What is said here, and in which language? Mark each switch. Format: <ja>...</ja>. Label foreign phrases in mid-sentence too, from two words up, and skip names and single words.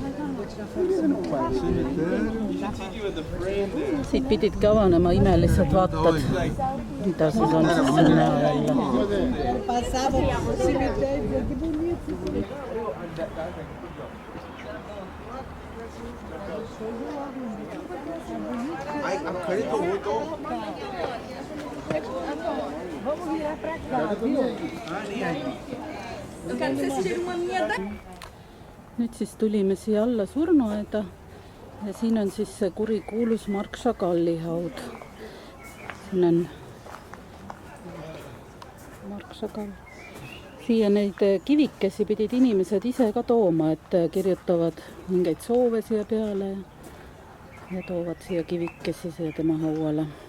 <et>Siit pididki avanema imelised vaatad, mida siis on siin näha jälle.</et> <pt>Passava o cemitério, que bonito. Vamos virar pra cá, viu?</pt> <et>Nüüd siis tulime siia alla surnuaeda ja siin on siis see kurikuulus Marc Chagalli haud. Siin on Marc Chagall. Siia neid kivikesi pidid inimesed ise ka tooma, et kirjutavad mingeid soove siia peale ja toovad siia kivikesi siia tema hauale.</et>